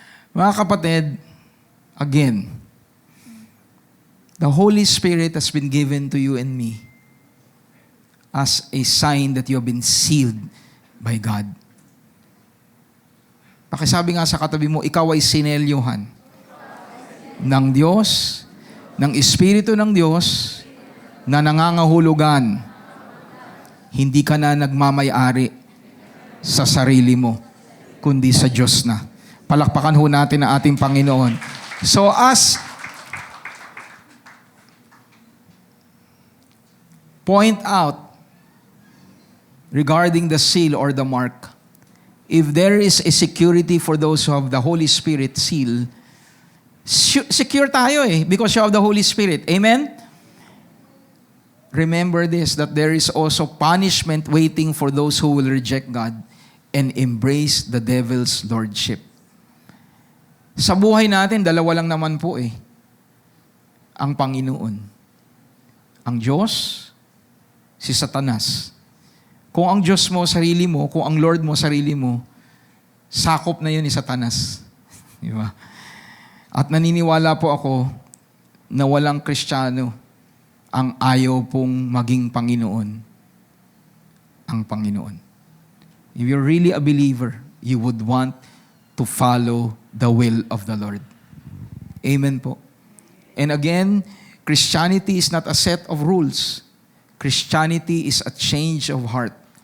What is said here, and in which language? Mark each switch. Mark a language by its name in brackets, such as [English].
[Filipino] Mga kapatid, [English] again, the Holy Spirit has been given to you and me as a sign that you have been sealed by God. [Filipino] Pakisabi nga sa katabi mo, ikaw ay sinelyuhan ng Diyos, ng Espiritu ng Diyos, na nangangahulugan. Hindi ka na nagmamay-ari sa sarili mo, kundi sa Diyos na. Palakpakan ho natin ang ating Panginoon. [English] So as point out regarding the seal or the mark, if there is a security for those who have the Holy Spirit seal, secure tayo because you have the Holy Spirit. Amen? Remember this, that there is also punishment waiting for those who will reject God and embrace the devil's lordship. [Filipino] Sa buhay natin, dalawa lang naman po ang Panginoon. Ang Diyos, si Satanas. Kung ang Diyos mo, sarili mo, kung ang Lord mo, sarili mo, sakop na yun ni Satanas. Di ba? At naniniwala po ako na walang Kristiyano ang ayaw pong maging Panginoon. Ang Panginoon. [English] If you're really a believer, you would want to follow the will of the Lord. Amen po. And again, Christianity is not a set of rules. Christianity is a change of heart.